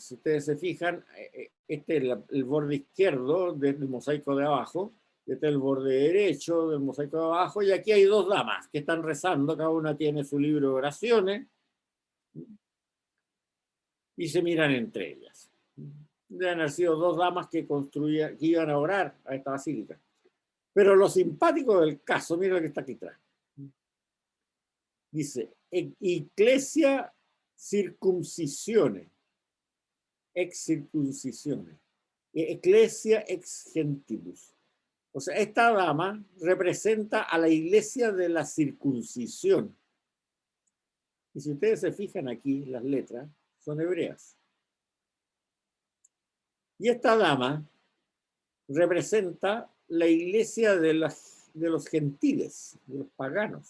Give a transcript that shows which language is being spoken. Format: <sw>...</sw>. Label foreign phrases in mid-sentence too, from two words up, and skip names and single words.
<es>Si ustedes se fijan, este es el borde izquierdo del mosaico de abajo, este es el borde derecho del mosaico de abajo, y aquí hay 2 damas que están rezando, cada una tiene su libro de oraciones, y se miran entre ellas. Deben haber sido 2 damas que iban a orar a esta basílica. Pero lo simpático del caso, mira lo que está aquí atrás. Dice,</es> <la>Ecclesia circuncisione, ex circuncisione, Ecclesia ex gentilus.</la> <es>O sea, esta dama representa a la iglesia de la circuncisión. Y si ustedes se fijan aquí, las letras son hebreas. Y esta dama representa la iglesia de los gentiles, de los paganos.</es>